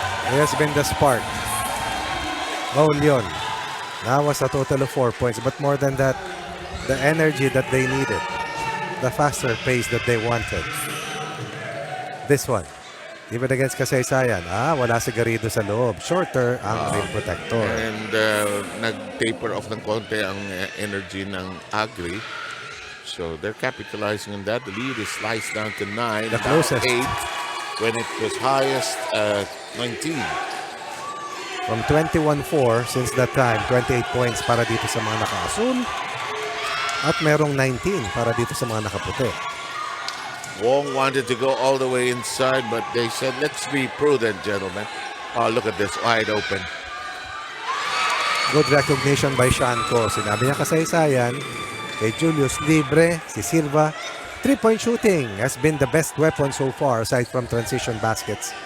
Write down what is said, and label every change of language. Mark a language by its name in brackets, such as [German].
[English] It has been the spark. Paul yun. That was a total of 4 points. But more than that, the energy that they needed. The faster pace that they wanted. This one. Even against Kasaysayan. [Filipino] Wala si Garrido sa loob. Shorter ang rim protector. And nag-taper off ng konti ang energy ng Agri. [English] So they're capitalizing on that. The lead is sliced down to 9. The down closest. 8 when it was highest at 19. From 21-4 since that time, 28 points [Filipino] para dito sa mga naka-asul. At merong 19 para dito sa mga nakaputi. [English] Wong wanted to go all the way inside, but they said, let's be prudent, gentlemen. Oh, look at this, wide open. Good recognition by Shanko. [Filipino] Sinabi niya Kasaysayan, kay Julius libre, si Silva. [English] 3-point shooting has been the best weapon so far aside from transition baskets.